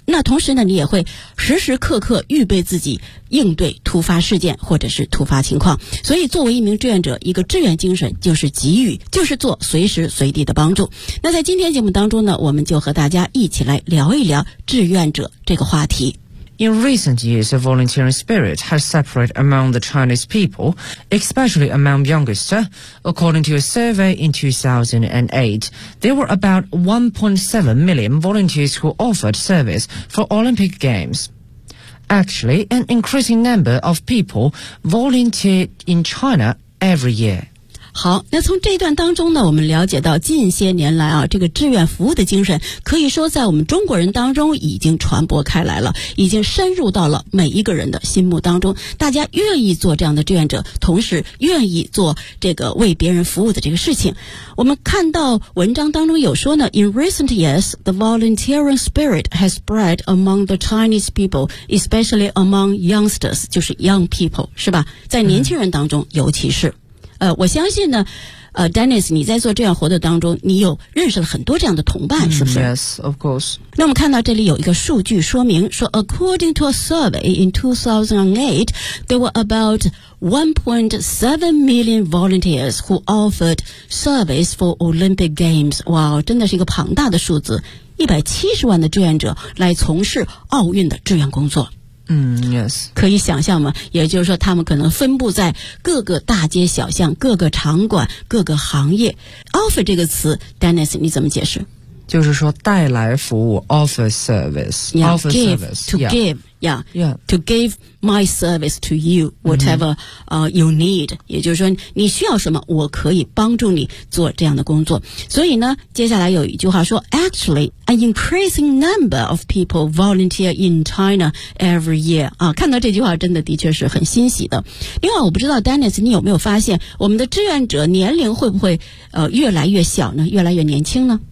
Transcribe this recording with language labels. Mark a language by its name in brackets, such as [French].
[Chinese] 那同时呢，你也会时时刻刻预备自己应对突发事件或者是突发情况。所以作为一名志愿者，一个志愿精神就是给予，就是做随时随地的帮助。那在今天节目当中呢，我们就和大家一起来聊一聊志愿者这个话题。 [English] In recent years, a volunteering spirit has separated among the Chinese people, especially among youngsters. According to a survey in 2008, there were about 1.7 million volunteers who offered service for Olympic Games. Actually, an increasing number of people volunteer in China every year. [Chinese] 好，那从这段当中呢，我们了解到近些年来啊，这个志愿服务的精神可以说在我们中国人当中已经传播开来了，已经深入到了每一个人的心目当中，大家愿意做这样的志愿者，同时愿意做这个为别人服务的这个事情。我们看到文章当中有说呢， [English] In recent years, the volunteering spirit has spread among the Chinese people, especially among youngsters, [Chinese] 就是 [English] young people, [Chinese] 是吧，在年轻人当中尤其是。我相信呢，Dennis， 你在做志愿活动当中，你有认识了很多这样的同伴，是不是 [English] ？Yes, of course. [Chinese] 那我们看到这里有一个数据说明，说 [English] according to a survey in 2008, there were about 1.7 million volunteers who offered service for Olympic Games. [Chinese] 哇，真的是一个庞大的数字，170万的志愿者来从事奥运的志愿工作。 [English] Yes. [Chinese] 可以想象吗？也就是说他们可能分布在各个大街小巷，各个场馆，各个行业。 Offer 这个词 ,Dennis, 你怎么解释？就是说带来服务 , [English] offer service, yeah, offer give, service. To give, yeah. Yeah. To give my service to you, whatever,you need. [Chinese] 也就是说你需要什么，我可以帮助你做这样的工作。所以呢，接下来有一句话说 [English] ,actually, an increasing number of people volunteer in China every year. [Chinese] 啊，看到这句话真的的确是很欣喜的。另外我不知道 Dennis, 你有没有发现我们的志愿者年龄会不会越来越小呢，越来越年轻呢？